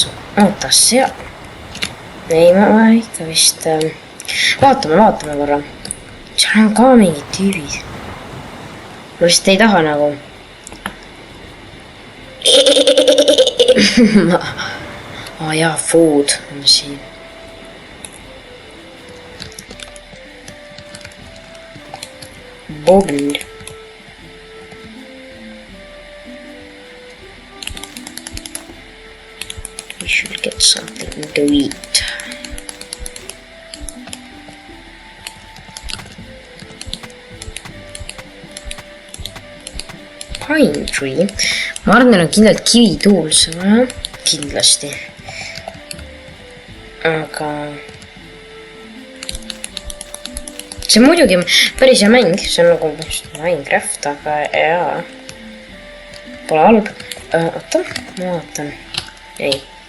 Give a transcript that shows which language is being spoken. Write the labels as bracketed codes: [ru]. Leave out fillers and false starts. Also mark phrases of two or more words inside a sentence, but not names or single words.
[et] Oota, seal. Ei, ma ikka vist... Vaatame korra. Seal on ka mingid tüübid. Ma vist ei taha nagu... jaa, food on siin. Bobl. [en] We should get something to eat. Pine tree. [et] Ma arvan, et on kindlalt kivituuls, kindlasti. Aga... see on muidugi päris hea mäng, see on nagu Minecraft, aga jaa. Pole halb. Oota, ma vaatan. Ei.